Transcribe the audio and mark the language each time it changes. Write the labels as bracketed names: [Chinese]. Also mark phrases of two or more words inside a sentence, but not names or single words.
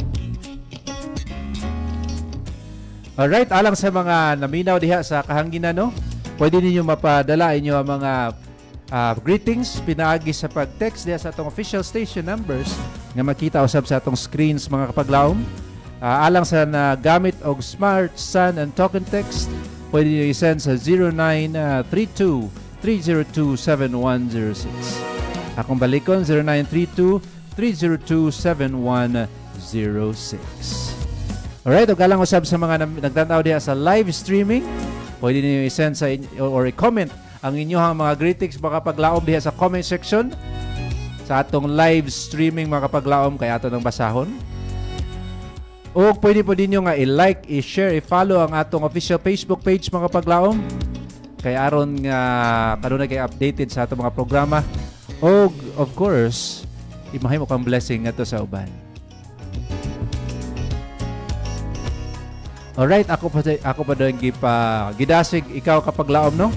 [Cebuano] Alright, alang sa mga naminaw diha sa kahanginan, no? Pwede ninyo mapadala inyo ang mga greetings, pinaagi sa pag-text diha sa atong [English] official station numbers [Cebuano] nga makita usab sa atong screens mga kapaglaom. Alang sa nagamit og Smart, Sun, and Token Text, pwede nyo i-send sa 0932-302-7106. Akong balikon, 0932-302-7106. Alright, o galang usab sa mga nagtanaw diha sa [English] live streaming, [Cebuano] pwede niyo i-send sa or i-comment ang inyong mga greetings mga kapaglaom diha sa [English] comment section [Cebuano] sa atong [English] live streaming [Cebuano] mga kapaglaom kay ato nang basahon. O pwede po din nga i-like, i-share, i-follow ang atong official Facebook page mga kapaglaom kay aron nga kanunay kay updated sa atong mga programa. O [English] of course, [Cebuano] imahimo kang blessing ato sa uban. Alright, ako pa doon gidasig ikaw kapaglaom, no?